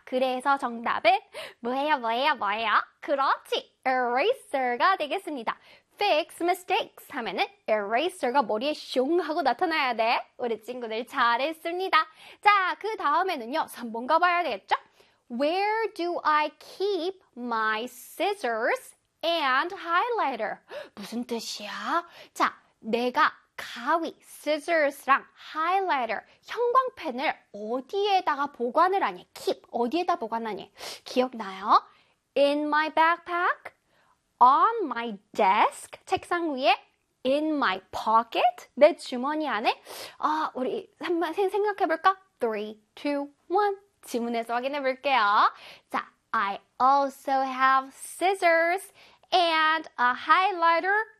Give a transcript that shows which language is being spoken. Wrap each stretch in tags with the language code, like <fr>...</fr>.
<ko>그래서 정답은 뭐예요, 뭐예요, 뭐예요? 그렇지. eraser가 되겠습니다.</ko> <en>fix mistakes</en> <ko>하면은 eraser가 머리에 슝 하고 나타나야 돼. 우리 친구들 잘했습니다. 자, 그 다음에는요, 3번 가봐야 되겠죠?</ko> <en>Where do I keep my scissors and highlighter?</en> <ko>무슨 뜻이야? 자, 내가 가위, scissors랑 highlighter, 형광펜을 어디에다가 보관을 하니? keep, 어디에다 보관하니? 기억나요?</ko> <en>In my backpack, on my desk,</en> <ko>책상 위에,</ko> <en>in my pocket,</en> <ko>내 주머니 안에. 아, 우리 한번 생각해볼까? 3, 2, 1. 지문에서 확인해볼게요.</ko> <en>자, I also have scissors and a highlighter.</en>